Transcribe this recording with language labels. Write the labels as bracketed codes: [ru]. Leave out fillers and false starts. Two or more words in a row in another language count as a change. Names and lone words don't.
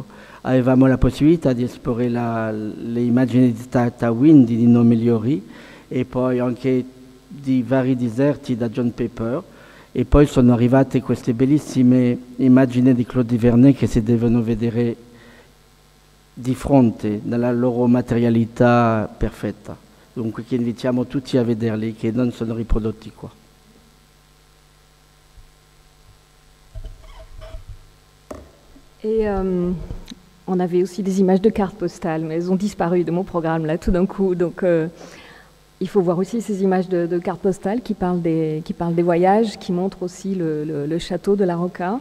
[it] Avevamo la possibilità di esporre le immagini di Tataouine, di Nino Migliori, e poi anche di vari deserti da John Pepper, e poi sono arrivate queste bellissime immagini di Claude Vernet che si devono vedere di fronte nella loro materialità perfetta. Dunque che invitiamo tutti a vederli, che non sono riprodotti qua. [fr] Et on avait aussi des images de cartes postales, mais elles ont disparu de mon programme là tout d'un coup. Donc il faut voir aussi ces images de cartes postales qui parlent des voyages, qui montrent aussi le château de la Rocca.